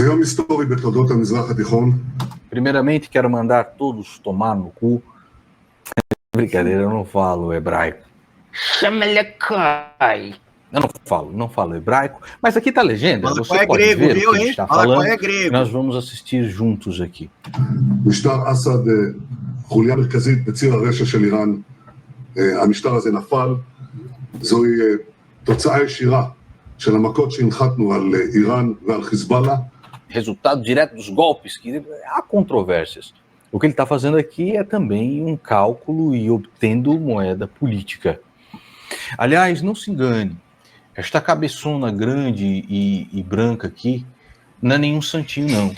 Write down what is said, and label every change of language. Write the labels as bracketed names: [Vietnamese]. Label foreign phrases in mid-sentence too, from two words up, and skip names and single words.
[Portuguese] Primeiramente, quero mandar todos tomar no cu. Brincadeira, eu não falo hebraico. Chamelekai. Eu não falo hebraico, mas aqui tá a legenda. Fala Você qual pode grego, ver viu, o que a gente hein? está Fala falando. qual é grego. Nós vamos assistir juntos aqui. [Hebrew] משטר אסד, חוליה מרכזית בציר הרשע של איראן, המשטר הזה נפל, זוהי תוצאה ישירה של המכות שהנחתנו על איראן ועל חיזבאללה. [Portuguese] Resultado direto dos golpes, que há controvérsias. O que ele está fazendo aqui é também um cálculo e obtendo moeda política. Aliás, não se engane, esta cabeçona grande e branca aqui não é nenhum santinho, não.